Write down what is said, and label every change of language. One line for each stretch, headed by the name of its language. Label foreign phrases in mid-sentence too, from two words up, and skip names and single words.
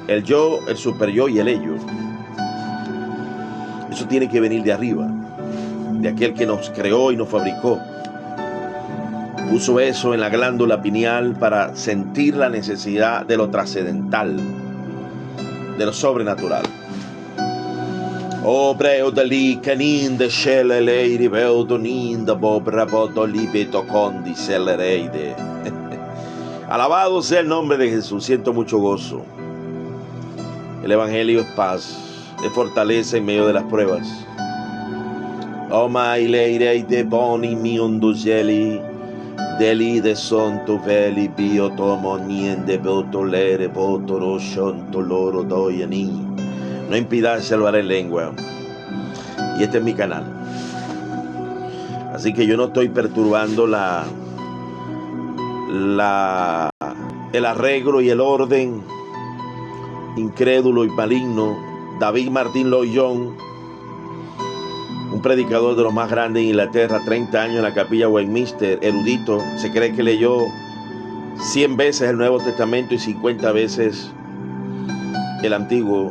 Spanish: El yo, el super yo y el ello. Eso tiene que venir de arriba, de aquel que nos creó y nos fabricó. Puso eso en la glándula pineal para sentir la necesidad de lo trascendental, de lo sobrenatural. Oh, breo de li canin de shele leiri veudo ninda bobra bodo libeto condi celereide. Alabado sea el nombre de Jesús. Siento mucho gozo. El evangelio es paz, es fortaleza en medio de las pruebas. Oh, mai leirei de boni miundugeli deli de sonto veli bio tomo niende botolere botoro shonto loro doyani. No impidáis hablar en lengua. Y este es mi canal. Así que yo no estoy perturbando el arreglo y el orden incrédulo y maligno. David Martín Lloyd Jones, un predicador de los más grandes en Inglaterra, 30 años en la capilla Westminster, erudito, se cree que leyó 100 veces el Nuevo Testamento y 50 veces el Antiguo.